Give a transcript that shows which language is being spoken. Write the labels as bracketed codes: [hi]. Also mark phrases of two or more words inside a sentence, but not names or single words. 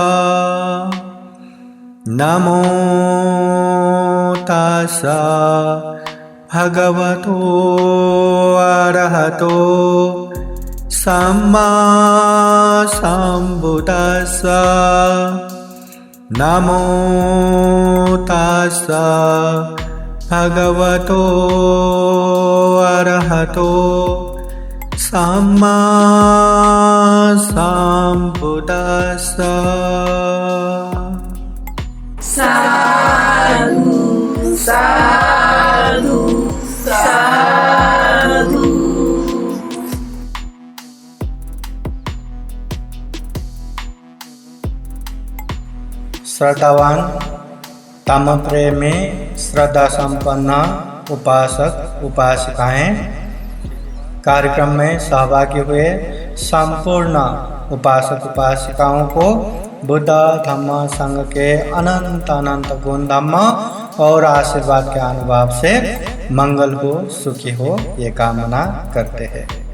[pi] नमो तस्स भगवतो अरहतो सम्मा सम्बुद्दस्स नमो तस्स भगवतो अरहतो सम्मा सम्बुद्दस्स। साधु साधु साधु। [hi] श्रद्धावान तम प्रेमी श्रद्धा संपन्न उपासक उपासिकाएं कार्यक्रम में सहभागी हुए संपूर्ण उपासक उपासिकाओं को बुद्ध धम्म संघ के अनंत अनंत गुण धम्म और आशीर्वाद के अनुभव से मंगल हो, सुखी हो, ये कामना करते हैं।